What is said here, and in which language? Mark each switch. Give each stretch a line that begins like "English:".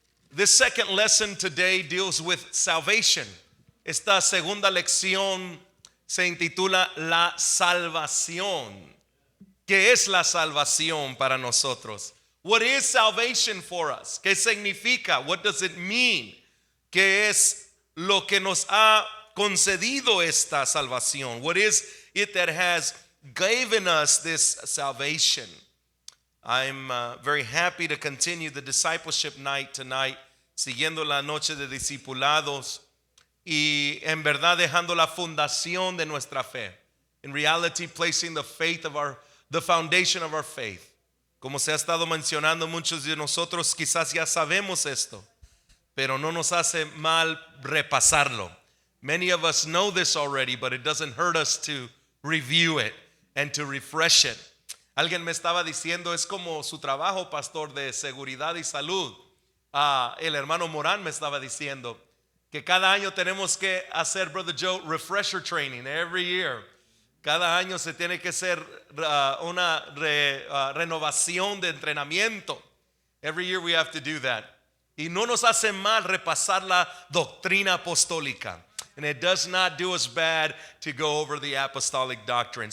English: This second lesson today deals with salvation.
Spanish: Esta segunda lección se intitula La Salvación. ¿Qué es la salvación para nosotros?
English: What is salvation for us?
Spanish: ¿Qué significa?
English: What does it mean?
Spanish: ¿Qué es lo que nos ha concedido esta salvación?
English: What is it that has given us this salvation? I'm very happy to continue the discipleship night tonight,
Spanish: siguiendo la noche de discipulados y en verdad dejando la fundación de nuestra fe.
English: In reality, placing the foundation of our faith.
Spanish: Como se ha estado mencionando, muchos de nosotros quizás ya sabemos esto, pero no nos hace mal repasarlo.
English: Many of us know this already, but it doesn't hurt us to review it and to refresh it.
Spanish: Alguien me estaba diciendo, es como su trabajo, pastor, de seguridad y salud. El hermano Morán me estaba diciendo que cada año tenemos que hacer, Brother Joe,
English: refresher training every year.
Spanish: Cada año se tiene que hacer una renovación de entrenamiento.
English: Every year we have to do that.
Spanish: Y no nos hace mal repasar la doctrina apostólica.
English: And it does not do us bad to go over the apostolic doctrine.